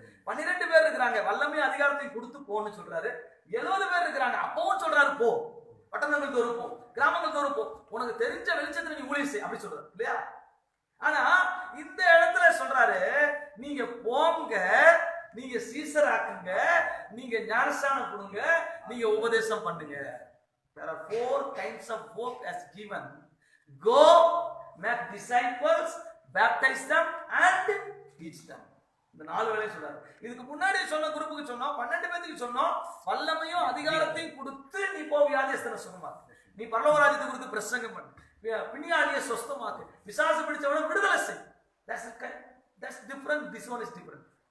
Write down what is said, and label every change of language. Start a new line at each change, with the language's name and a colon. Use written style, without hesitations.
Tamil: 12 பேர் இருக்கிறாங்க, வல்லமை அதிகாரத்தை கொடுத்து போன்னு சொல்றாரு. 70 பேர் இருக்கிறாங்க, அப்பவும் சொல்றாரு போ, பட்டணங்கள் தோறும் போ, கிராமங்கள் தோறும் போ, உனக்கு தெரிஞ்ச வெளிச்சத்துல நீ ஊழியம் செய் அப்படி சொல்றாரு இல்லையா? ஆனா இந்த இடத்துல சொல்றாரு, நீங்க போங்க, நீங்க சீசராக்குங்க, நீங்க ஞானஸ்நானம் கொடுங்க, நீங்க உபதேசம் பண்ணுங்க.
English: There are 4 kinds of work as given. Go, make disciples, baptize them and teach them.
Tamil: இந்த 4 வேலையை சொல்றாரு. இதுக்கு முன்னாடி சொன்ன குரூப்புக்கு சொன்னோம், 12 பேருக்கு சொன்னோம், வல்லமையும் அதிகாரத்தையும் கொடுத்து நீ போ, வியாதியஸ்தனை சுகமாக்கு, நீ பரலோக ராஜ்யத்தை குறித்து பிரசங்கம் பண்ணு, பிணியாளியை சொஸ்தமாக்கு, பிசாசு பிடிச்சவனை விடுதலை செய்.
English: That's different. This one is different.